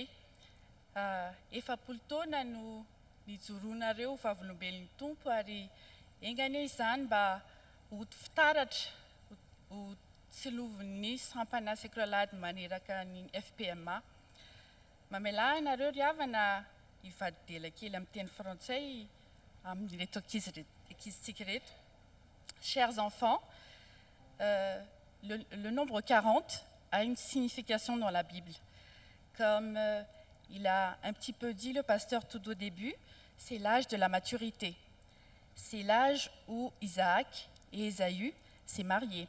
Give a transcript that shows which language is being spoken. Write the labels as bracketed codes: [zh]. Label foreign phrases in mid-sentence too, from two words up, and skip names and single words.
[mg] Efapolo taona no nijoroanareo vavolombelon'ny tompo ary engany izany mba ho fitaratra ho tsilovin'ny sampana sekoly alahady maneraka ny FPMA. Mamelahy ianareo ry havana hivady dela kely amin'ny teny frantsay amin'ireto ankizitsika reto. [fr] Chers enfants, le nombre 40 a une signification dans la Bible. Comme il a un petit peu dit le pasteur tout au début, c'est l'âge de la maturité. C'est l'âge où Isaac et Ésaü s'est mariés.